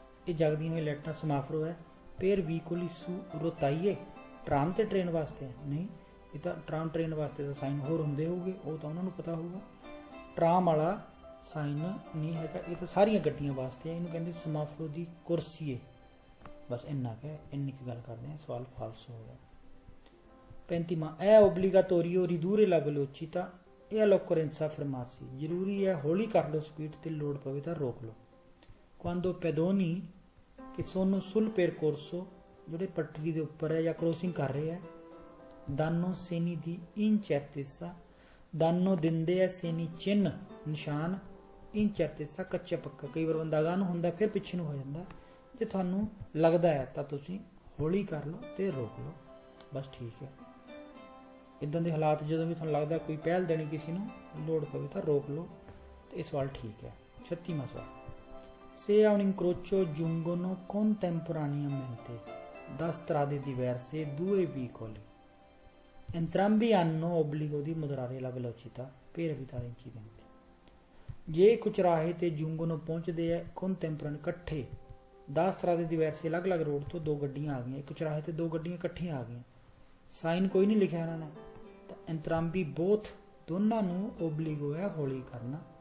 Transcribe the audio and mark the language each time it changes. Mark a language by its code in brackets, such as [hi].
[pa] ਇਹ ਜਗਦੀਆਂ ਹੋਈਆਂ ਲਾਈਟਾਂ ਸਮਾਫਰੋ ਹੈ। [it] per veicoli su rotaie, [pa] tram ਤੇ ਟ੍ਰੇਨ ਵਾਸਤੇ ਨਹੀਂ, ਇਹ ਤਾਂ ਟਰਾਮ ਟ੍ਰੇਨ ਵਾਸਤੇ ਤਾਂ ਸਾਈਨ ਹੋਰ ਹੁੰਦੇ ਹੋਊਗੇ, ਉਹ ਤਾਂ ਉਹਨਾਂ ਨੂੰ ਪਤਾ ਹੋਊਗਾ। ਟਰਾਮ ਵਾਲਾ ਸਾਈਨ ਨਹੀਂ ਹੈਗਾ, ਇਹ ਤਾਂ ਸਾਰੀਆਂ ਗੱਡੀਆਂ ਵਾਸਤੇ। ਇਹਨੂੰ ਕਹਿੰਦੇ ਸਮਾਫਰੋ ਦੀ ਕੁਰਸੀ ਹੈ। ਬਸ ਇੰਨਾ ਕਿ ਇੰਨੀ ਕੁ ਗੱਲ ਕਰਦੇ ਹਾਂ, ਸਵਾਲ ਫਾਲਸ ਹੋ ਗਿਆ। [it] 35ਵਾਂ, è obbligatorio ridurre la velocità e all'occorrenza fermarsi। [pa] ਜ਼ਰੂਰੀ ਹੈ ਹੌਲੀ ਕਰ ਲਓ ਸਪੀਡ, ਤੇ ਲੋੜ ਪਵੇ ਤਾਂ ਰੋਕ ਲਓ। [it] quando pedoni che sono sul percorso, [pa] ਜਿਹੜੇ ਪਟੜੀ ਦੇ ਉੱਪਰ ਹੈ ਜਾਂ ਕ੍ਰੋਸਿੰਗ ਕਰ ਰਹੇ ਹੈ, [it] danno segni di incertezza, [pa] danno ਦਿੰਦੇ ਹੈ segni ਚਿੰਨ ਨਿਸ਼ਾਨ, incertezza ਕੱਚਾ ਪੱਕਾ। ਕਈ ਵਾਰ ਬੰਦਾ ਅਗਾਂਹ ਨੂੰ ਹੁੰਦਾ ਫਿਰ ਪਿੱਛੇ ਨੂੰ ਹੋ ਜਾਂਦਾ। ਜੇ ਤੁਹਾਨੂੰ ਲੱਗਦਾ ਹੈ ਤਾਂ ਤੁਸੀਂ ਹੌਲੀ ਕਰ ਲਓ ਤੇ ਰੋਕ ਲਓ, ਬਸ ਠੀਕ ਹੈ। ਇੱਦਾਂ ਦੇ ਹਾਲਾਤ ਜਦੋਂ ਵੀ ਤੁਹਾਨੂੰ ਲੱਗਦਾ ਕੋਈ ਪਹਿਲ ਦੇਣੀ ਕਿਸੇ ਨੂੰ, ਲੋੜ ਪਵੇ ਤਾਂ ਰੋਕ ਲਓ, ਤੇ ਇਹ ਸਵਾਲ ਠੀਕ ਹੈ। [it] 36ਵਾਂ ਸਵਾਲ, se a un incrocio giungono contemporaneamente da strade diverse due veicoli, entrambi hanno obbligo di moderare la velocità per evitare incidenti। [pa] ਜੇ ਕੁਝ ਰਾਹੇ ਤੇ ਜੁੰਗਨੋਂ ਪਹੁੰਚਦੇ ਹੈ contemporaneamente ਇਕੱਠੇ, 10 ਤਰ੍ਹਾਂ ਦੇ diverse ਅਲੱਗ-ਅਲੱਗ ਰੋਡ ਤੋਂ ਦੋ ਗੱਡੀਆਂ ਆ ਗਈਆਂ, ਇੱਕ ਚੁਰਾਹੇ ਤੇ ਦੋ ਗੱਡੀਆਂ ਇਕੱਠੀਆਂ ਆ ਗਈਆਂ, ਸਾਈਨ ਕੋਈ ਨਹੀਂ ਲਿਖਿਆ ਇਹਨਾਂ ਨੇ, ਤਾਂ entrambi both ਦੋਨਾਂ ਨੂੰ obbligo ਹੈ ਹੌਲੀ ਕਰਨਾ।